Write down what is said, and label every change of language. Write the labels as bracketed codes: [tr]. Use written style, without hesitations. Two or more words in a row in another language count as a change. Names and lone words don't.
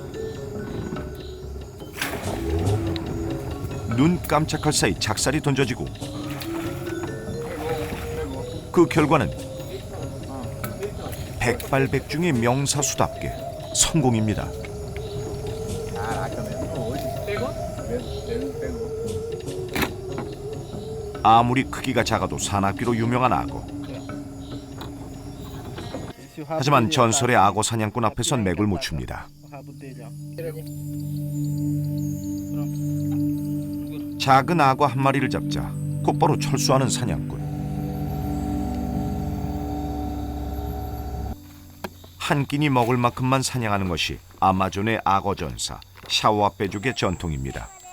[ko] 눈 깜짝할 사이 작살이 던져지고 그 결과는 백발백중의 명사수답게 성공입니다. 아무리 크기가 작아도 사납기로 유명한 악어. 하지만 전설의 악어 사냥꾼 앞에선 맥을 못 춥니다. [pt] O rabo dele, ó. [ko] 작은 악어 한 마리를 잡자 곧바로 철수하는 사냥꾼. 한 끼니 먹을 만큼만 사냥하는 것이 아마존의 악어 전사 샤오아빼족의 전통입니다.